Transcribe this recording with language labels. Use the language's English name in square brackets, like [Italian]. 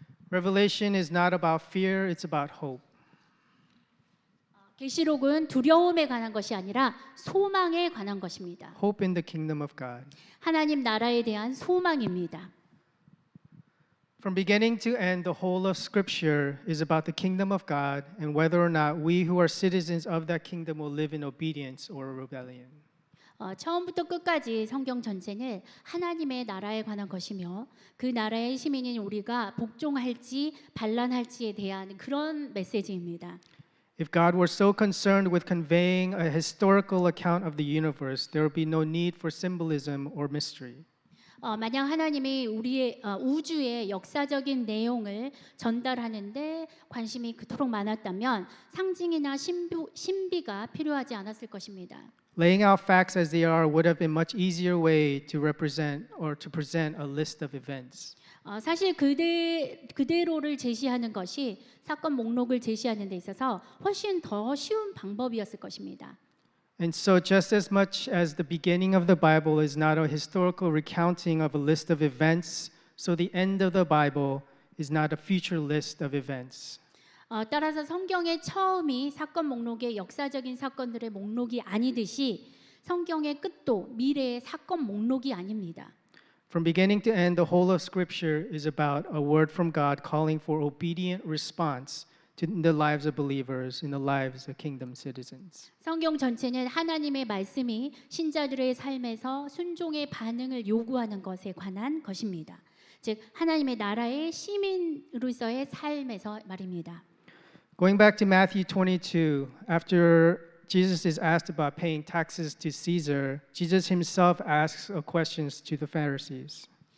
[English] Revelation is not about fear, it's about hope. [Korean] 계시록은 두려움에 관한 것이 아니라 소망에 관한 것입니다. [English] Hope in the kingdom of God. [Korean] 하나님 나라에 대한 소망입니다. [English] From beginning to end, the whole of Scripture is about the kingdom of God and whether or not we who are citizens of that kingdom will live in obedience or rebellion. [Korean] 처음부터 끝까지 성경 전체는 하나님의 나라에 관한 것이며 그 나라의 시민인 우리가 복종할지 반란할지에 대한 그런 메시지입니다. [English] If God were so concerned with conveying a historical account of the universe, there would be no need for symbolism or mystery. [Korean] 만약 하나님이 우리의 우주의 역사적인 내용을 전달하는데 관심이 그토록 많았다면 상징이나 신비가 필요하지 않았을 것입니다. [English] Laying out facts as they are would have been much easier way to represent or to present a list of events. [Korean] 사실 그대로를 제시하는 것이 사건 목록을 제시하는 데 있어서 훨씬 더 쉬운 방법이었을 것입니다. [English] And so, just as much as the beginning of the Bible is not a historical recounting of a list of events, so the end of the Bible is not a future list of events. [Korean] 따라서 성경의 처음이 사건 목록의 역사적인 사건들의 목록이 아니듯이 성경의 끝도 미래의 사건 목록이 아닙니다. [English] From beginning to end, the whole of Scripture is about a word from God calling for obedient response to the lives of believers, in the lives of kingdom citizens. [Korean] 성경 전체는 하나님의 말씀이 신자들의 삶에서 순종의 반응을 요구하는 것에 관한 것입니다. 즉 하나님의 나라의 시민으로서의 삶에서 말입니다. [English] Going back to Matthew 22, after Jesus is asked about paying taxes to Caesar, Jesus himself asks questions to the Pharisees.